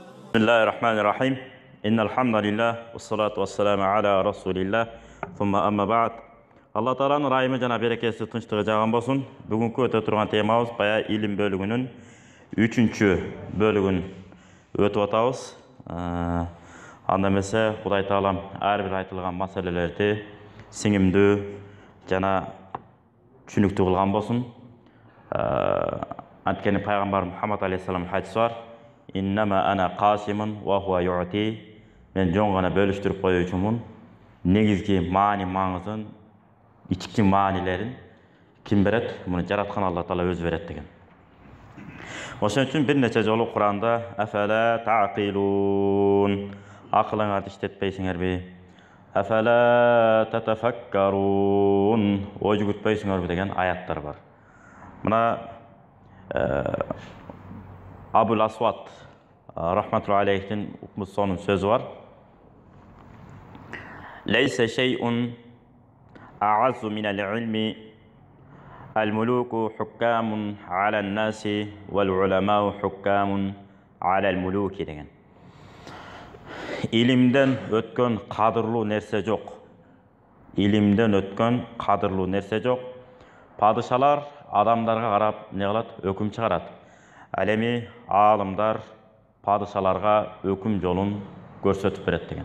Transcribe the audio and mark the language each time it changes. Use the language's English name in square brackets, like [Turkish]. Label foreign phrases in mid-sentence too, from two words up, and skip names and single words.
[Arabic] بسم الله الرحمن الرحيم إن الحمد لله والصلاة والسلام على رسول الله ثم أما بعد [Kyrgyz] Алла Тааланын райымы жана берекеси тынчтыгы жаган болсун. Бүгүнкү өтө турган темабыз бая илим бөлүгүнүн 3-чү бөлүгүн өтүп атабыз. Анда эмесе Кудай Таалам ар бир айтылган маселелерди сиңимдүү жана түшүнүктүү кылган болсун. Анткени пайгамбар Мухаммад алейхиссалам хадис бар. [Arabic] إنما أنا قاسم وهو يعطي. [Kyrgyz] Мен жон гана бөлүштүрүп коюучумун. Негизги маңызын, ички маанилерин ким берет? Муну жараткан Алла Таала өзү берет деген. Ошон үчүн бир нече жолу Куранда [Arabic] أفلا تعقلون, [Kyrgyz] акылыңарды иштетпейсиңерби? [Arabic] أفلا تتفكرون, [Kyrgyz] ой жүгүртпөйсүңөрбү деген аяттар бар. Мына Абул Асвад рахматуллахи алейхтин сонун сөзү бар. [Arabic] ليس شيء أعز من العلم الملوك حكام على الناس والعلماء حكام على الملوك деген. [Kyrgyz] Илимден өткөн кадырлуу нерсе жок. Илимден өткөн кадырлуу нерсе жок. Падышалар адамдарга карап не кылат? Өкүм чыгарат. Ал эми аалымдар падышаларга өкүм жолун көрсөтүп берет деген.